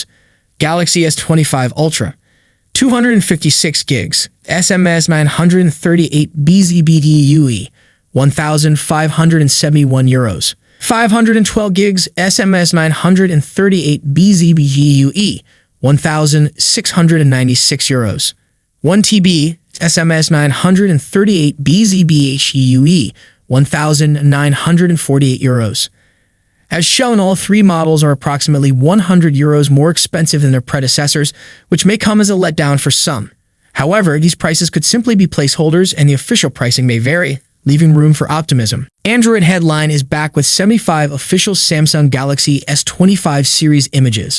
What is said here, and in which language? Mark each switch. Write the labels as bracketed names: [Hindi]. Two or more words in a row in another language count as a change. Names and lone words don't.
[English] Galaxy S25 Ultra, 256 gigs, SMS 938 BZBDUE, €1,571. 512 gigs, SMS 938 BZBGUE, €1,696. 1 TB, SMS 938 BZBHUE, €1,948. As shown, all 3 models are approximately €100 more expensive than their predecessors, which may come as a letdown for some. However, these prices could simply be placeholders and the official pricing may vary, leaving room for optimism. Android headline is back with 75 official Samsung Galaxy S25 series images.